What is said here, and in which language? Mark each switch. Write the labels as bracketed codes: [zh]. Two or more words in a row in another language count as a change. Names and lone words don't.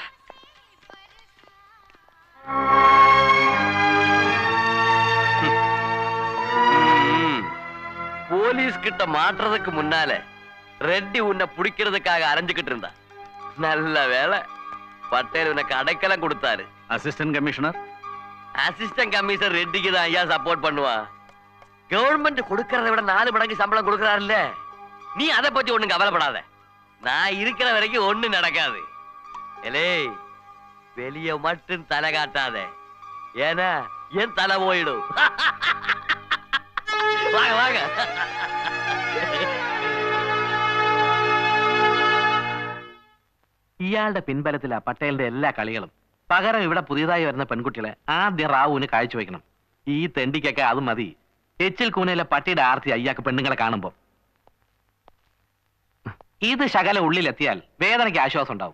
[ta] போலீஸ் கிட்ட மாற்றுறதுக்கு முன்னால ரெட்டி உன்னை பிடிக்கிறதுக்காக அரைஞ்சுக்கிட்டு இருந்தா. நல்ல வேலை, பட்டேல் உனக்கு அடைக்கலம் கொடுத்தாரு. [ml] അസിസ്റ്റന്റ് കമ്മീഷണർ [ta] அசிஸ்டன்ட் கமிஷனர் ரெட்டிக்கு தான் ஐயா சப்போர்ட் பண்ணுவான். கவர்மெண்ட் கொடுக்கறத விட 4 மடங்கு சம்பளம் கொடுக்கறாருல்ல, நீ அதை பத்தி ஒண்ணும் கவலைப்படாத. நான் இருக்கிற வரைக்கும் ஒண்ணும் நடக்காது. எலே வெளிய மட்டும் தலை காட்டாத, ஏன்னா என் தலை போயிடும். வாங்க வாங்க. [ml] ഇയാളുടെ പിൻബലത്തിലാ പട്ടേലിന്റെ എല്ലാ കളികളും. പകരം ഇവിടെ പുതിയതായി വരുന്ന പെൺകുട്ടികളെ ആദ്യം റാവുവിന് കാഴ്ചവെക്കണം. ഈ തെണ്ടിക്കൊക്കെ അത് മതി. എച്ചിൽ കൂനയിലെ പട്ടിയുടെ ആർത്തി അയ്യാക്ക് പെണ്ണുങ്ങളെ കാണുമ്പോ. ഇത് ശകല ഉള്ളിലെത്തിയാൽ വേദനയ്ക്ക് ആശ്വാസം ഉണ്ടാവും.